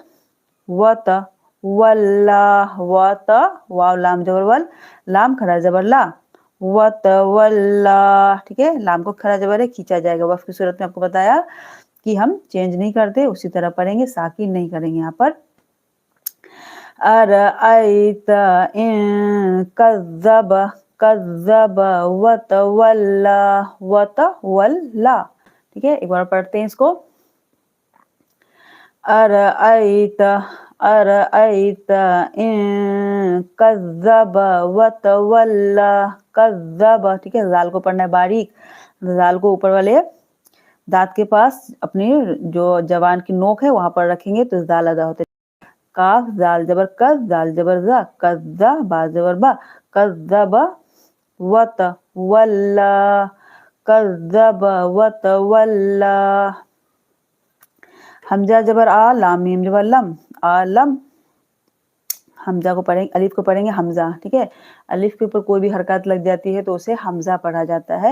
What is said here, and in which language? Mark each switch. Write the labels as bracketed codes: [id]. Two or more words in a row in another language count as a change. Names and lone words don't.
[hi] वत, वल्ला, वत, वाव लाम जबर वल, लाम खड़ा जबर ला, वत वल्ला, ठीक है। लाम को खड़ा जबर है, खींचा जाएगा, वफ की सूरत में आपको बताया कि हम चेंज नहीं करते, उसी तरह पढ़ेंगे, साकिन नहीं करेंगे यहाँ पर। [ar] أرأيت إن كذب كذب وتولى وتولى, [hi] ठीक है। एक बार पढ़ते हैं इसको, [ar] أرأيت أرأيت إن كذب وتولى كذب, [hi] ठीक है, जाल को पढ़ना है बारीक, जाल को ऊपर वाले दांत के पास अपनी जो जबान की नोक है वहां पर रखेंगे तो जाल अदा होते हैं। काफ जाल जबर कज, जाल जबर जा, कज़्ज़ा, बा जबर बा, [ar] كذب وتولى كذب وتولى. [hi] हमजा जबर आ, लाम मीम जबर लम, आलम, हमजा को पढ़ेंगे, अलिफ को पढ़ेंगे हमजा, ठीक है, अलिफ के ऊपर कोई भी हरकत लग जाती है तो उसे हमजा पढ़ा जाता है।